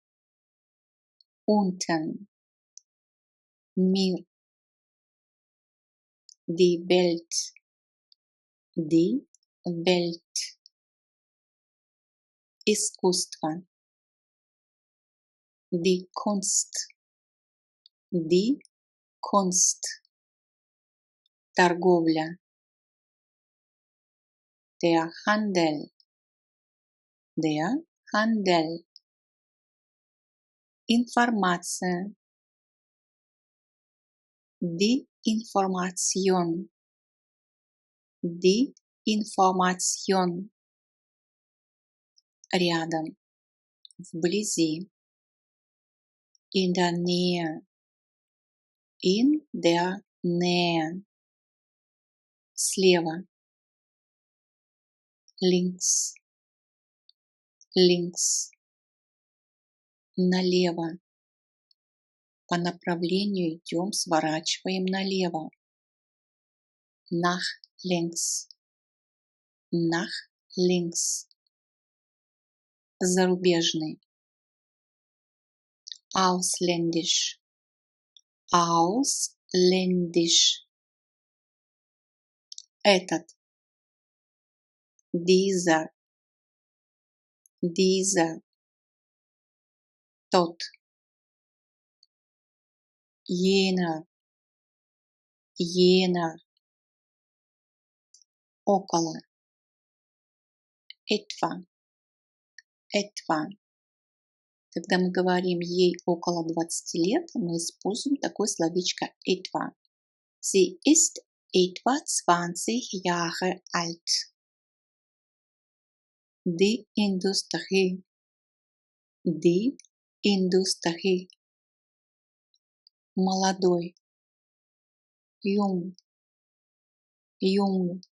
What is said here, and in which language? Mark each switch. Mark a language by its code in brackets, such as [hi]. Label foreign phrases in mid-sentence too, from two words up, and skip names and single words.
[de] unten, мир, die Welt, die Welt, искусство, die Kunst, die Kunst, торговля, der Handel, der Handel, информация, die Information, die Information, [ru] рядом, вблизи, [de] in der Nähe, in der Nähe, слева, links, links, [ru] налево, по направлению идем, сворачиваем налево, [de] nach links, nach links, зарубежный, ausländisch, ausländisch, этот, dieser, dieser, тот, jener, jener, около, etwa, etwa. [ru] Когда мы говорим ей около 20 лет, мы используем такое словечко etwa. [de] Sie ist etwa 20 Jahre alt. Die Industrie, die Industrie. Молодой, jung, jung.